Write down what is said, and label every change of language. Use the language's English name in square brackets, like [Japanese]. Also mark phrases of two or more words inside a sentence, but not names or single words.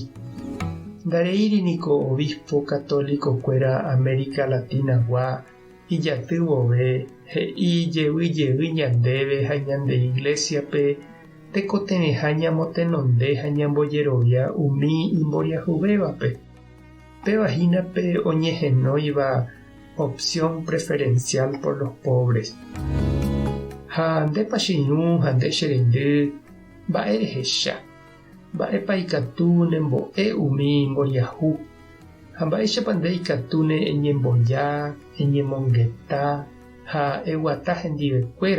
[Guarani] Ndareíriniko obispo católicokuéra América Latinagua ijaty vove he'i jevyjevy ñandéve ha ñande iglesiape tekotevẽha ñamotenonde ha ñambojerovia umi imboriahuvévape. Pevahínape oñehenóiva [Spanish] opción preferencial por los pobres. [Guarani] Ha ndépa cheirũ ha nde chereindy mba'e rehecha. Mba'épa ikatu nembo'e umi mboriahu. Ha mba'éichapa nde ikatu ne eñemboja, eñemongeta ha eguata hendivekuéra.